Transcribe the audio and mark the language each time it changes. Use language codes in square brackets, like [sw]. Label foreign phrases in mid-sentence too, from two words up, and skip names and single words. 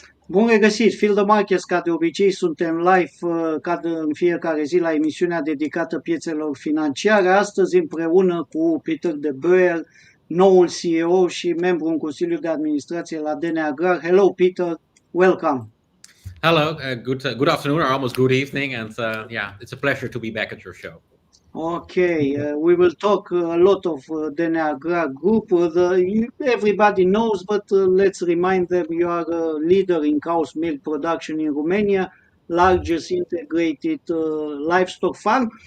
[ro] Bun regăsit! Field the Markets, ca de obicei, suntem live în fiecare zi la emisiunea dedicată piețelor financiare. Astăzi împreună cu Peter de Boer, noul CEO și membru în Consiliul de Administrație la Agrar. [en] Hello, Peter! Welcome! Hello, good afternoon or almost good evening, and yeah, it's a pleasure to be back at your show. Okay, we will talk a lot of Agrar Group. Everybody knows, but let's remind them you are a leader in cow's milk production in Romania, largest integrated livestock farm.